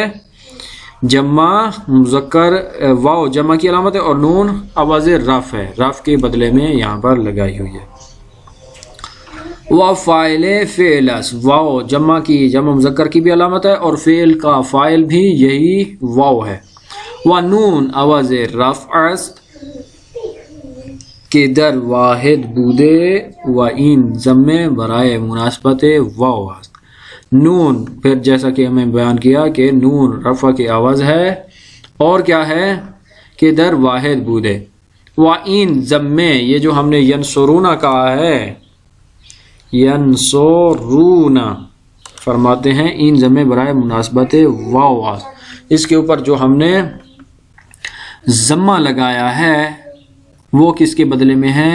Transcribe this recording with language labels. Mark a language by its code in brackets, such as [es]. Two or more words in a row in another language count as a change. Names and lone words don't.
[ur] جمع مذکر، واو جمع کی علامت ہے اور نون عوض رفع ہے، رفع کے بدلے میں یہاں پر لگائی ہوئی ہے۔ وفاعل فعل، واو جمع کی، جمع مذکر کی بھی علامت ہے، اور فعل کا فاعل بھی یہی واو ہے۔ [fa] ونون عوض رفع است کہ در واحد بودے و این ضمے برائے مناسبت واو است۔ [ur] نون پھر جیسا کہ ہمیں بیان کیا کہ نون رفع کے عوض ہے، اور کیا ہے کہ [fa] در واحد بودے و این ضمے، [ur] یہ جو ہم نے ینصرون کہا ہے ینصرونا فرماتے ہیں [fa] این ضمیر برائے مناسبت واو [ur] آ، اس کے اوپر جو ہم نے ضمہ لگایا ہے وہ کس کے بدلے میں ہے؟